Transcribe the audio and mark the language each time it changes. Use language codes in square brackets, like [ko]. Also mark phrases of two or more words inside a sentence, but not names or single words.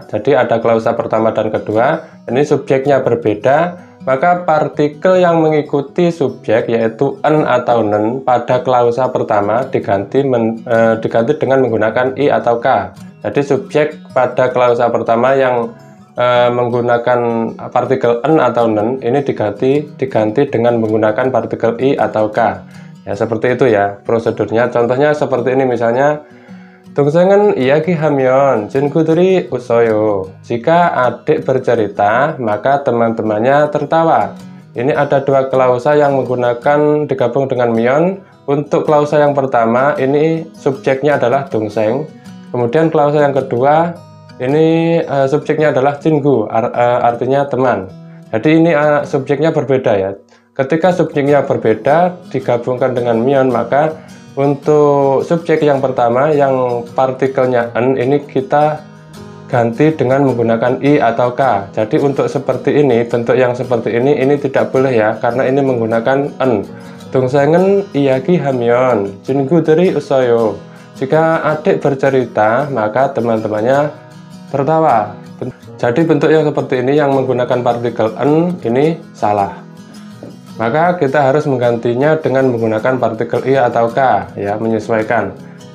[id] Jadi ada klausa pertama dan kedua, ini subjeknya berbeda, maka partikel yang mengikuti subjek yaitu en atau nen pada klausa pertama diganti dengan menggunakan i atau k. Jadi subjek pada klausa pertama yang menggunakan partikel en atau nen ini diganti dengan menggunakan partikel i atau k. Ya seperti itu ya prosedurnya. Contohnya seperti ini, misalnya [ko] 동생은 이야기하면 친구들이 웃어요. [id] Jika adik bercerita maka teman-temannya tertawa. Ini ada dua klausa yang menggunakan digabung dengan myon. Untuk klausa yang pertama ini subjeknya adalah 동생. Kemudian klausa yang kedua ini subjeknya adalah 친구, artinya teman. Jadi ini subjeknya berbeda ya. Ketika subjeknya berbeda digabungkan dengan myon, maka untuk subjek yang pertama yang partikelnya en ini kita ganti dengan menggunakan i atau k. Jadi untuk seperti ini, bentuk yang seperti ini tidak boleh ya, karena ini menggunakan en. [ko] 동생은 이야기하면 친구들이 웃어요. [id] Jika adik bercerita, maka teman-temannya tertawa. Jadi bentuk yang seperti ini yang menggunakan partikel en ini salah. Maka kita harus menggantinya dengan menggunakan partikel i atau k ya, menyesuaikan.